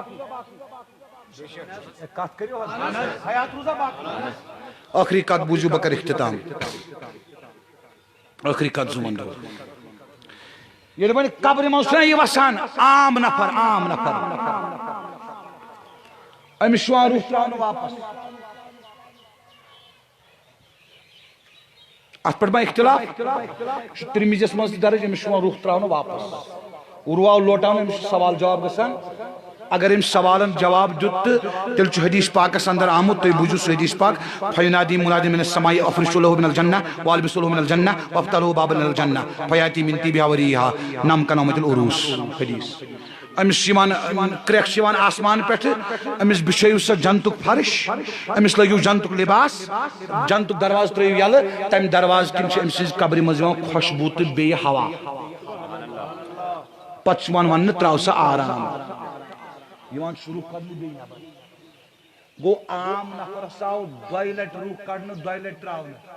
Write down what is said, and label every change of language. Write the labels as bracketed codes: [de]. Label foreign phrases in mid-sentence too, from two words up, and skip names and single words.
[ks] کتھ کٔرِو حظ حیات روزا باقی ٲخری کتھ بوٗزِو بہٕ کرٕ اختتام ٲخری کتھ زٕ ونہٕ بہٕ ییٚلہِ وۄنۍ قبرِ منٛز چھُنہ یہِ وسان عام نفر أمِس چھُ یِوان روح تراونہٕ واپس اتھ پٮ۪ٹھ ما اختلاف یہِ چھُ ترمذیَس منٛز تہِ درج أمِس چھُ یِوان روح تراونہٕ واپس روٗ آو لوٹاونہٕ أمِس چھُ سوال جواب گژھان اگر أمۍ سوالن جواب دیُت تہٕ تیٚلہِ چھُ حدیث پاکس اندر آمُت تُہۍ بوٗزِو سُہ حدیث پاک [ar] فینادی منادی من السماء افرشوا له من الجنة والبسوا له من الجنة وافتحوا له بابا من الجنة فياتي من طيبها وريحها نم كنومة العروس [ks] حدیث أمِس یِوان کرٛٮ۪کھ چھِ یِوان آسمان پٮ۪ٹھٕ أمِس بِچھٲیِو سا جنتُک فرش أمِس لٲگِو جنتُک لباس جنتُک دروازٕ ترٲیِو یلہٕ تمہِ دروازٕ کِنۍ چھِ أمۍ سٕنٛزِ قبرِ منٛز یِوان خوشبوٗ تہٕ بیٚیہِ ہوا پتہٕ چھُ یِوان وننہٕ تراو سا آرام یِوان چھُ روح کڑنہٕ بیٚیہِ نٮ۪بر گوٚو عام نفرس آو دۄیہِ لٹہِ روح کڑنہٕ دۄیہِ لٹہِ تراونہٕ